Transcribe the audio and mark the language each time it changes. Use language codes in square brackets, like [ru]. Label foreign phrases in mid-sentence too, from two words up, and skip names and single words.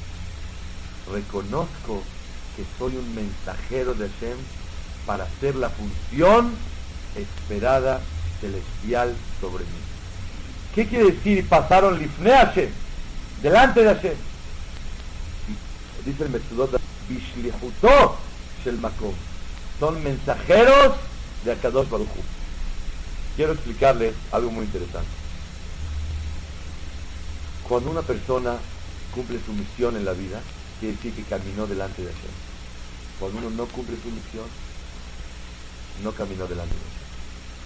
[es] Reconozco que soy un mensajero de Hashem para hacer la función esperada celestial sobre mí. ¿Qué quiere decir pasaron [he] לפני השם? [es] Delante de Hashem. Dice el Metzudot, [he] בשליחותו של מקום, [es] son mensajeros de [he] הקדוש ברוך הוא. [es] Quiero explicarles algo muy interesante. Cuando una persona cumple su misión en la vida, quiere decir que caminó delante de Hashem. Cuando uno no cumple su misión, no caminó delante de Hashem.